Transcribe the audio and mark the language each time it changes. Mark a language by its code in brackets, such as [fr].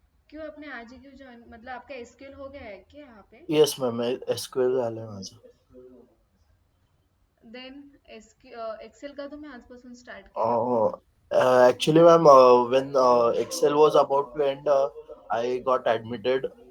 [hi] क्यों आपने आज ही क्यों ज्वाइन, मतलब आपका एसक्यूएल हो गया है क्या यहाँ पे? [en] Yes, ma'am. [mr] SQL झालंय माझं. देन एक्सेल का तुम्ही आजपासून स्टार्ट केला? [en] Uh, Actually, ma'am, when Excel was about to end, I got admitted.